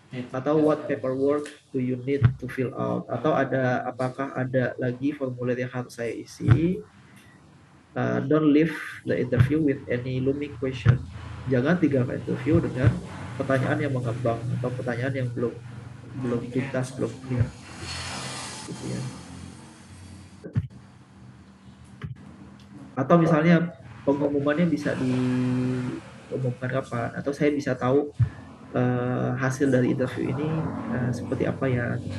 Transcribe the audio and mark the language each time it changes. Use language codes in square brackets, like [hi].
[id] atau [en] what paperwork do you need to fill out, [id] atau apakah ada lagi formulir yang harus saya isi. [en] Don't leave the interview with any looming question. [id] Jangan tinggalkan interview dengan pertanyaan yang mengambang atau pertanyaan yang belum tuntas, belum clear. Gitu ya. Atau misalnya pengumumannya bisa diumumkan kapan, atau saya bisa tahu hasil dari interview ini seperti apa ya.